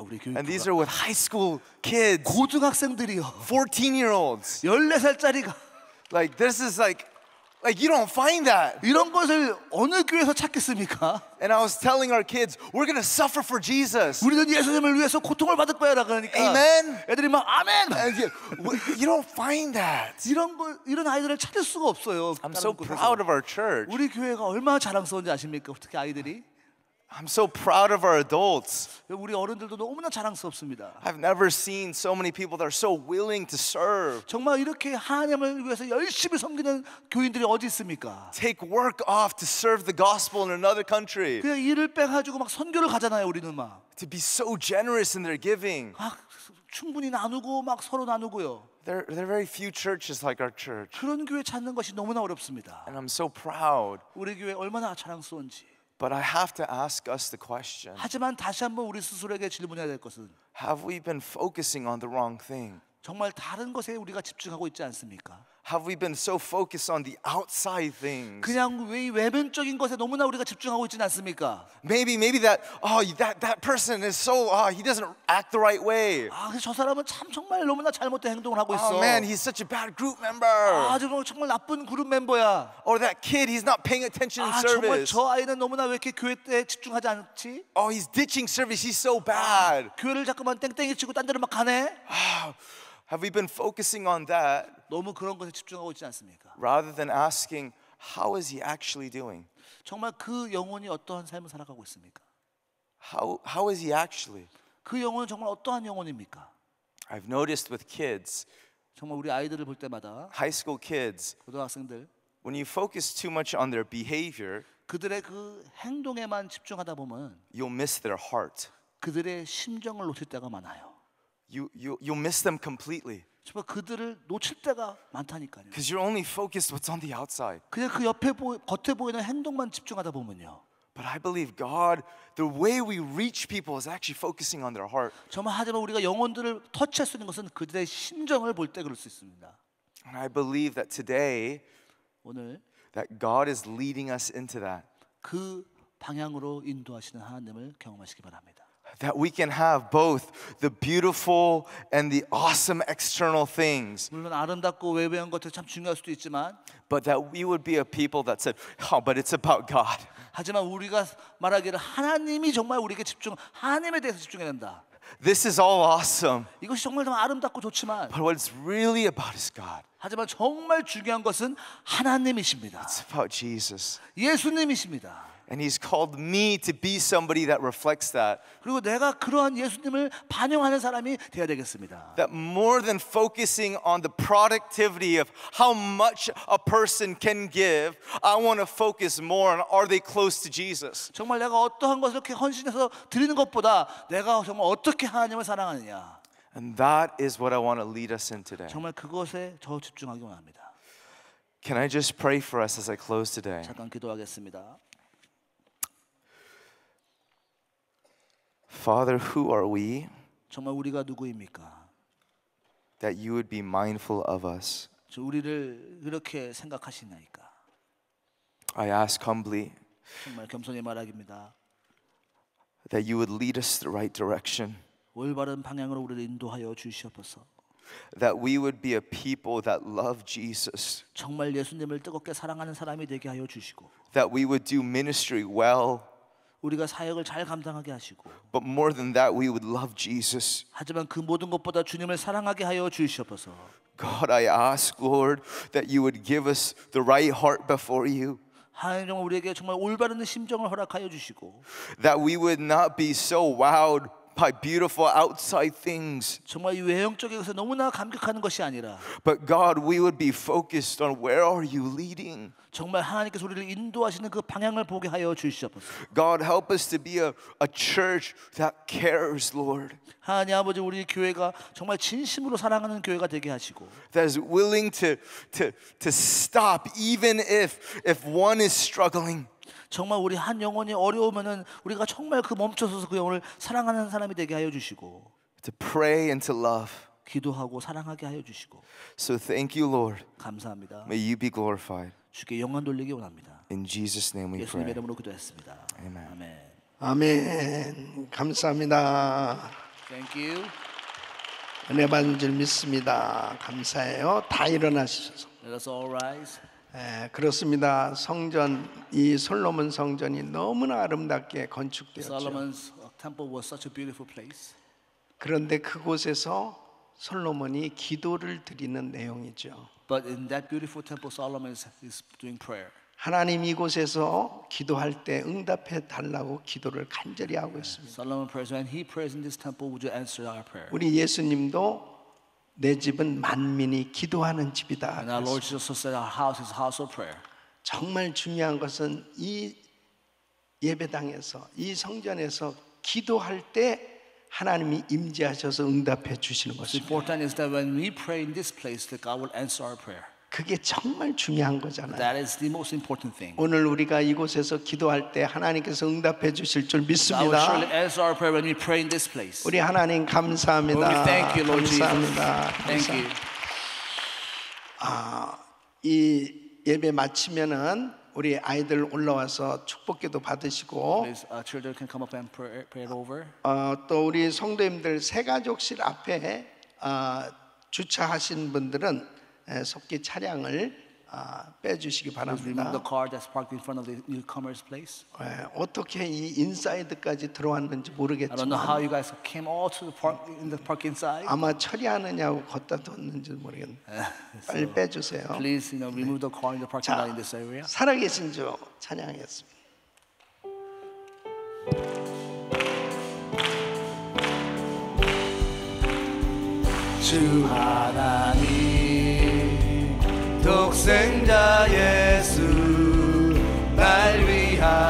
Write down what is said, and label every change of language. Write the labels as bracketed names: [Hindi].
[Korean] 우리 [English] And these [Korean] 교육부가. [English] are with high school kids, [Korean] 고등학생들이요. [English] 14-year-olds. [Korean] 14살짜리가 [English] Like this is like you don't find that. [Korean] 이런 것을 어느 교회에서 찾겠습니까? [English] And I was telling our kids, we're going to suffer for Jesus. [Korean] 우리는 예수님을 위해서 고통을 받을 거야라 그러니까 [English] Amen. [Korean] 애들이 막 아멘. [English] And you don't find that. [Korean] 이런 아이들을 찾을 수가 없어요. [English] I'm [Korean] 다른 [English] so [Korean] 곳에서. [English] proud of our church. [Korean] 우리 교회가 얼마나 자랑스러운지 아십니까? 특히 아이들이. [English] I'm so proud of our adults. [Korean] 우리 어른들도 너무나 자랑스럽습니다. [English] I've never seen so many people that are so willing to serve. [Korean] 정말 이렇게 하나님을 위해서 열심히 섬기는 교인들이 어디 있습니까? [English] Take work off to serve the gospel in another country. [Korean] 그냥 일을 빼가지고 막 선교를 가잖아요. 우리는 막 [English] To be so generous in their giving. [Korean] 충분히 나누고 막 서로 나누고요. [English] There are very few churches like our church. [Korean] 그런 교회 찾는 것이 너무나 어렵습니다. [English] And I'm so proud. [Korean] 우리 교회 얼마나 자랑스러운지. [English] But I have to ask us the question. [Korean] 하지만 다시 한번 우리 스스로에게 질문해야 될 것은 [English] Have we been focusing on the wrong thing? [Korean] 정말 다른 것에 우리가 집중하고 있지 않습니까? [English] Have we been so focused on the outside things? [Korean] 그냥 외면적인 것에 너무나 우리가 집중하고 있지는 않습니까? [English] Maybe that person is so he doesn't act the right way. [Korean] 저 사람은 참 정말 너무나 잘못된 행동을 하고 있어. [English] Oh man, he's such a bad group member. [Korean] 정말 나쁜 그룹 멤버야. [English] Or that kid, he's not paying attention in [Korean] 정말 [English] service. [Korean] 저 아이는 너무나 왜 이렇게 교회 때 집중하지 않지? [English] Oh, he's ditching service. He's so bad. [Korean] 교회를 자꾸만 땡땡이 치고 딴 데로 막 가네. [English] Have we been focusing on that [Korean] 너무 그런 것에 집중하고 있지 않습니까? [English] rather than asking, how is he actually doing? [Korean] 정말 그 영혼이 어떠한 삶을 살아가고 있습니까? [English] How is he actually? [Korean] 그 영혼은 정말 어떠한 영혼입니까? [English] I've noticed with kids, [Korean] 정말 우리 아이들을 볼 때마다 [English] high school kids, [Korean] 고등학생들 [English] when you focus too much on their behavior, [Korean] 그들의 그 행동에만 집중하다 보면 [English] you'll miss their heart. [Korean] 그들의 심정을 놓칠 때가 많아요. [English] You'll miss them completely [Korean] 정말 그들을 놓칠 때가 많다니까요. [English] because you're only focused what's on the outside. [Korean] 그냥 그 겉에 보이는 행동만 집중하다 보면요. [English] But I believe God, the way we reach people is actually focusing on their heart. [Korean] 정말 하지만 우리가 영혼들을 터치할 수 있는 것은 그들의 심정을 볼 때 그럴 수 있습니다. [English] And I believe that today [Korean] 오늘 [English] that God is leading us into that. [Korean] 그 방향으로 인도하시는 하나님을 경험하시기 바랍니다. [English] That we can have both the beautiful and the awesome external things. [Korean] 물론 아름답고 외부한 것들 참 중요할 수도 있지만 [English] But that we would be a people that said, oh, but it's about God. [Korean] 하지만 우리가 말하기를 하나님이 정말 우리에게 하나님에 대해서 집중해야 된다. [English] This is all awesome. [Korean] 이것이 정말 더 아름답고 좋지만 [English] But what it's really about is God. [Korean] 하지만 정말 중요한 것은 하나님이십니다. [English] It's about Jesus. [Korean] 예수님이십니다. [English] And He's called me to be somebody that reflects that. [Korean] 그리고 내가 그러한 예수님을 반영하는 사람이 되어야 되겠습니다. [English] That more than focusing on the productivity of how much a person can give, I want to focus more on are they close to Jesus? [Korean] 정말 내가 어떠한 것을 이렇게 헌신해서 드리는 것보다 내가 정말 어떻게 하나님을 사랑하느냐. [English] And that is what I want to lead us in today. [Korean] 정말 그것에 더 집중하기 원합니다. [English] Can I just pray for us as I close today? [Korean] 잠깐 기도하겠습니다. [English] Father, who are we [Korean] 정말 우리가 누구입니까? [English] that you would be mindful of us? [Korean] 우리를 그렇게 생각하시나이까? [English] I ask humbly [Korean] 정말 겸손히 말하기입니다. [English] that you would lead us the right direction. [Korean] 올바른 방향으로 우리를 인도하여 주시옵소서. [English] That we would be a people that love Jesus. [Korean] 정말 예수님을 뜨겁게 사랑하는 사람이 되게 하여 주시고 [English] That we would do ministry well. [Korean] 우리가 사역을 잘 감당하게 하시고 [English] But more than that, we would love Jesus. [Korean] 하지만 그 모든 것보다 주님을 사랑하게 하여 주시옵소서. [English] God, I ask, Lord, that you would give us the right heart before you. [Korean] 하나님 정말 우리에게 정말 올바른 심정을 허락하여 주시고 [English] That we would not be so wowed by beautiful outside things. [Korean] 정말 이 외형적인 것에 너무나 감격하는 것이 아니라 [English] But God, we would be focused on where are you leading? [Korean] 정말 하나님께서 우리를 인도하시는 그 방향을 보게 하여 주시옵소서. [English] God, help us to be a church that cares, Lord. [Korean] 하나님 아버지 우리 교회가 정말 진심으로 사랑하는 교회가 되게 하시고 [English] That is willing to stop even if one is struggling. [Korean] 정말 우리 한 영혼이 어려우면은 우리가 정말 그 멈춰서서 그 영혼을 사랑하는 사람이 되게 하여 주시고 [English] To pray and to love. [Korean] 기도하고 사랑하게 하여 주시고 [English] So thank you, Lord. [Korean] 감사합니다. [English] May you be glorified. [Korean] 주께 영광 돌리기 원합니다. [English] In Jesus' name we [Korean] 예수님 이름으로 기도했습니다. [English] Amen. [Korean] 아멘. 아멘. 감사합니다. [English] Thank you. [Korean] 은혜 받은 줄 믿습니다. 감사해요. 다 일어나시셔서. [English] Let us all rise. [Korean] 그렇습니다. 성전, 이 솔로몬 성전이 너무나 아름답게 건축되었죠. [English] Solomon's temple was such a beautiful place. [Korean] 그런데 그곳에서 솔로몬이 기도를 드리는 내용이죠. [English] But in that beautiful temple, Solomon is doing prayer. [Korean] 하나님 이곳에서 기도할 때 응답해 달라고 기도를 간절히 하고 있습니다. [English] Solomon prays when he prays in this temple, would you answer our prayer? [Korean] 우리 예수님도 내 집은 만민이 기도하는 집이다. [English] And our Lord Jesus said, our house is a house of prayer. [Korean] 정말 중요한 것은 이 예배당에서 이 성전에서 기도할 때 하나님이 임재하셔서 응답해 주시는 [English] What's [Korean] 것입니다. [English] important is that when we pray in this place, that God will answer our prayer. [Korean] 그게 정말 중요한 거잖아요. [English] That is the most important thing. [Korean] 오늘 우리가 이곳에서 기도할 때 하나님께서 응답해 주실 줄 [English] God will [Korean] 믿습니다. [English] surely answer our prayer when we pray in this place. [Korean] 우리 하나님 감사합니다. [English] Lord, we thank you, Lord Jesus. [Korean] 감사합니다. [English] Thank you. [Korean] 이 예배 마치면은 우리 아이들 올라와서 축복기도 받으시고 [English] Please, children can come up and pray it over. [Korean] 또 우리 성도님들 새가족실 앞에 주차하신 분들은 속기 차량을 빼주시기 [English] Please remove the [Korean] 바랍니다. [English] car that's parked in front of the newcomers' place. [Korean] 어떻게 이 인사이드까지 들어왔는지 [English] I don't know how you guys came all to the park in the park inside. [Korean] 아마 처리하느냐고 걷다 뒀는지 모르겠네요. 빨리 빼주세요. [English] Please, remove the car in the parking lot in this area. [Korean] 살아계신 주 찬양하겠습니다. 주 하나님 독생자 예수 날 위하여